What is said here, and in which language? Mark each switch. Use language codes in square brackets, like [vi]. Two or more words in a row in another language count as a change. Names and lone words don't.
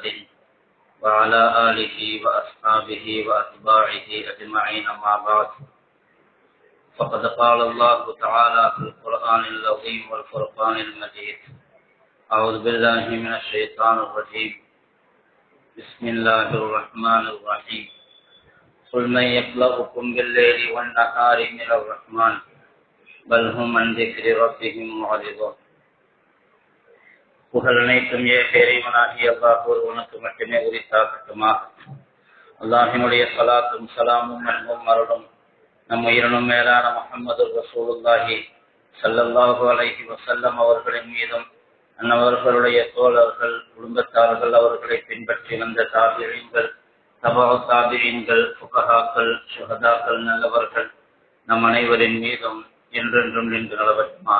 [ar] وعلى آله وأصحابه وأتباعه أجمعين ما بعد فقد قال الله تعالى في القرآن العظيم والفرقان المجيد أعوذ بالله من الشيطان الرجيم بسم الله الرحمن الرحيم قل من يخلقكم بالليل والنهار من الرحمن بل هم عن ذكر ربهم معرضون. [ta] புகழ் அனைத்தும் இறைவனாகிய அல்லாஹ் ஒருவனுக்கு மட்டுமே உரித்தாகட்டுமாக. அல்லாஹினுடைய ஸலாத்தும் ஸலாமும் அன்பும் அருளும் நம் உயிரினும் மேலான முஹம்மது [ar] رسول الله صلى الله عليه وسلم [ta] அவர்களின் மீதும் அன்னவர்களுடைய தோழர்கள் குடும்பத்தார்கள் அவர்களை பின்பற்றி வந்த தாபிஈன்கள் தபஅ தாபிஈன்கள் ஃபுகஹாக்கள் ஷுஹதாக்கள் நல்லவர்கள் நம் அனைவரின் மீதும் என்றென்றும் நின்று நிலவட்டுமாக.